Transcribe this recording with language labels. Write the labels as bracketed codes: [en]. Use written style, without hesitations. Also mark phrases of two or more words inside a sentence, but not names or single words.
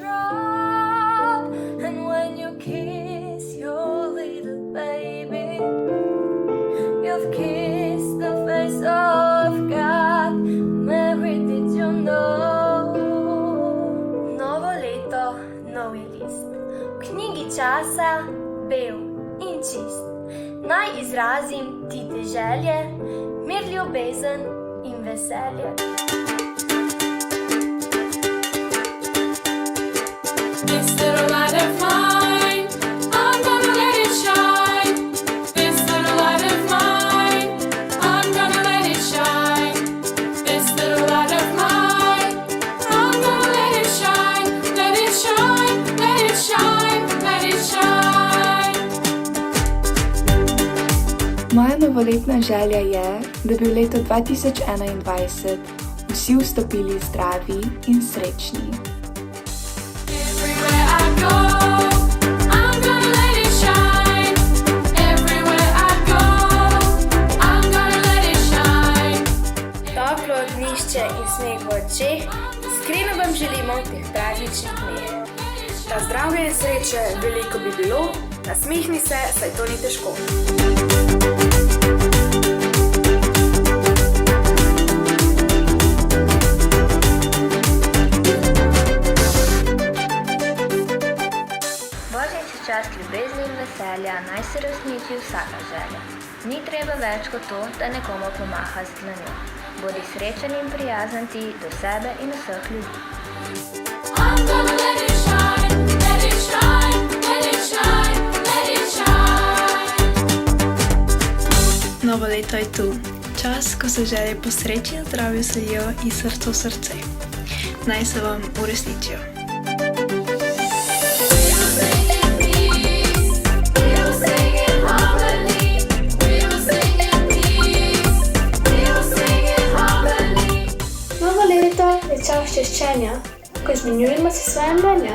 [sl] Novo leto, novi list. V knjigi časa, bel in čist. Naj izrazim ti te želje, mir, ljubezen in veselje. [en] This little light of mine, I'm gonna let it shine. This little light of mine, I'm gonna let it shine. This little light of mine, I'm gonna let it shine. Let it shine, let it shine, let it shine. [sl] Moja novoletna želja je, da bi v leto 2021 vsi vstopili zdravi in srečni. [en] Everywhere I go, I'm gonna let it shine. Everywhere I go, I'm gonna let it shine. [sl] Toplo ognjišče in smeh v očeh, iskreno vam želimo v teh prazničnih dneh. Da zdravje in sreče veliko bi bilo, nasmehni se, saj to ni težko. Božič je čas ljubezni in veselja, naj se resniči vsaka želja. Ni treba več kot to, da nekomu pomaha z dlanjo. Bodi srečen in prijazen ti do sebe in vseh ljudi. [en] I'm gonna let it shine, let it shine, let it shine, let it shine. [sl] Novo leto je tu. Čas, ko se želje po sreči in zdravju selijo iz srca v srce. Naj se vam uresničijo. Novo leto je čas češčenja, ko izmenjujemo se svoje mnenja.